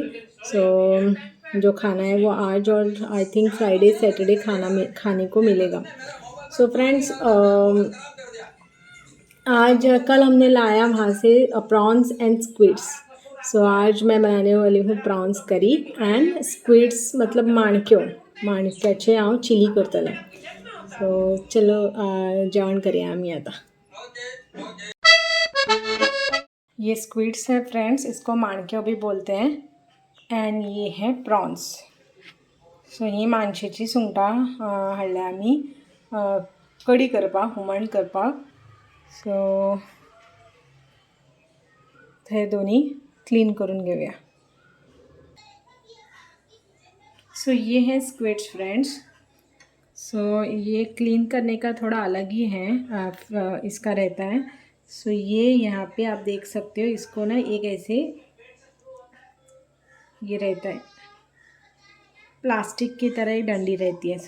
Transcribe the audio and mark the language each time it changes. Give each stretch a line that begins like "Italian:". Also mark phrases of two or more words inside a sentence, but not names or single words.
Hindi: सो जो खाना है वो आज और
English: I think Friday Saturday
Hindi: खाने को मिलेगा। सो फ्रेंड्स, आज कल हमने लाया वहाँ से
English: prawns and squids.
Hindi: सो आज मैं बनाने वाली हूँ
English: prawns curry and squids
Hindi: मतलब
Konkani: माणक्याचे हांव चिली करतलें। सो चलो जेवण करूया आमी आता।
Hindi: ये स्क्विड्स है फ्रेंड्स, इसको माणक्यो भी बोलते हैं, एंड ये है प्रॉन्स।
Konkani: सो ही मानशेची सुंगटां हाडल्या आमी कडी करपाक, हुमण करपाक। सो हे दोन्ही क्लीन करून घेऊया।
Hindi: सो ये है स्क्विड्स फ्रेंड्स। सो ये क्लीन करने का थोड़ा अलग ही है इसका रहता है। सो ये यहाँ पे आप देख सकते हो, इसको ना एक ऐसे ये रहता है, प्लास्टिक की तरह ही डंडी रहती है।